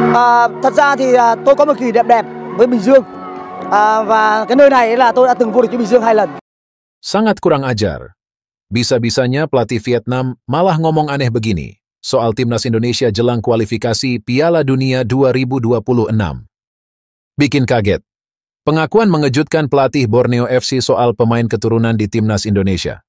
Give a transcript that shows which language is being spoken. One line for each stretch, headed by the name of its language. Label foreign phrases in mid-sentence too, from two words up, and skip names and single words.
Vietnamese: Thật ra thì tôi có một kỷ niệm đẹp với Bình Dương. Và cái nơi này là tôi đã từng vô địch với Bình Dương 2 lần.
Indonesian: Sangat kurang ajar. Bisa-bisanya pelatih Vietnam malah ngomong aneh begini soal timnas Indonesia jelang kualifikasi Piala Dunia 2026. Bikin kaget. Pengakuan mengejutkan pelatih Borneo FC soal pemain keturunan di timnas Indonesia.